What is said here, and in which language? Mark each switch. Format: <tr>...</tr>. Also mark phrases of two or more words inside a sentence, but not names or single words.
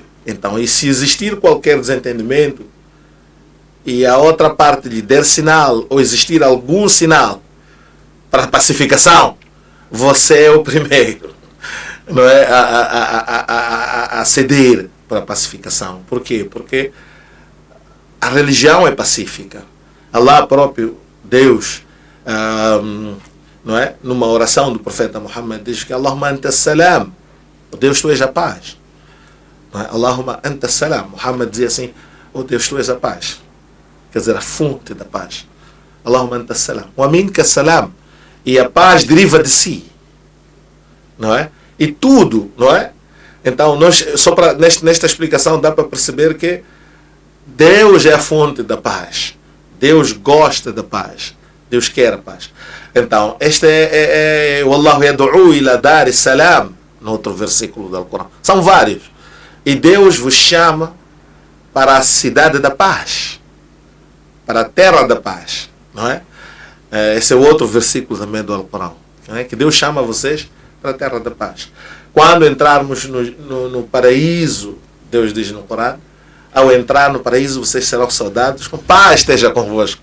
<pt>Então, e se existir qualquer desentendimento e a outra parte lhe der sinal, ou existir algum sinal para a pacificação, você é o primeiro, não é, a ceder para a pacificação. Por quê? Porque a religião é pacífica. Allah próprio, Deus, não é, numa oração do profeta Muhammad, diz que</pt> <ar>اللهم أنت السلام,</ar> <pt>Deus, tu és a paz. Não é?</pt> <ar>اللهم أنت السلام.</ar> <pt>Muhammad dizia assim, oh Deus, tu és a paz. Quer dizer, a fonte da paz.</pt> <ar>اللهم أنت السلام. ومنك السلام.</ar> <pt>E a paz deriva de si. Não é? E tudo, não é? Então, só para nesta explicação dá para perceber que Deus é a fonte da paz. Deus gosta da paz. Deus quer a paz. Então, este é</pt> <ar>والله يدعو إلى دار السلام,</ar> <pt>no outro versículo do Alcorão. São vários. E Deus vos chama para a cidade da paz. Para a terra da paz, não é? Esse é outro versículo também do Alcorão, não é? Que Deus chama vocês para a terra da paz. Quando entrarmos no paraíso, Deus diz no Corão, ao entrar no paraíso vocês serão saudados, com paz esteja convosco.</pt>